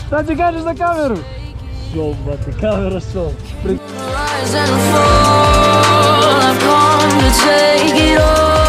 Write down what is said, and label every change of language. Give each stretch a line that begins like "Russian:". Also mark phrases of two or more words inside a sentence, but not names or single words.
Serbian: ti kažeš za kameru? Šol, brate, kamera šol.
English: Rise and fall, I've come to take it all.